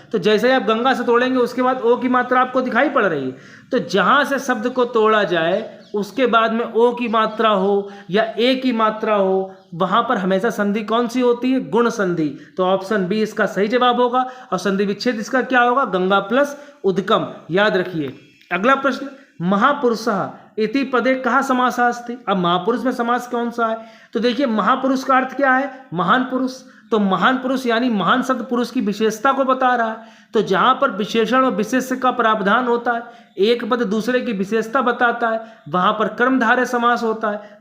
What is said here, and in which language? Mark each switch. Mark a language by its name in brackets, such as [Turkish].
[Hindi] तो जैसे ही आप गंगा से तोड़ेंगे उसके बाद ओ की मात्रा आपको दिखाई पड़ रही है, तो जहाँ से शब्द को तोड़ा जाए उसके बाद में ओ की मात्रा हो या ए की मात्रा हो, वहां पर हमेशा संधि कौन सी होती है, गुण संधि। तो ऑप्शन बी इसका सही जवाब होगा। और संधि विच्छेद इसका क्या होगा, गंगा प्लस उदकम, याद रखिए। अगला प्रश्न [Sanskrit] महापुरुषः इति पदे कहाँ समासः अस्ति। [Hindi] अब महापुरुष में समास कौन सा है, तो देखिए महापुरुष का अर्थ क्या है, महान पुरुष। तो महान पुरुष यानी महान शब्द पुरुष की विशेषता को बता रहा है। तो जहां पर विशेषण और विशेष्य का प्रावधान होता है, एक पद दूसरे की विशेषता बताता है, वहां पर कर्मधारय समास होता है।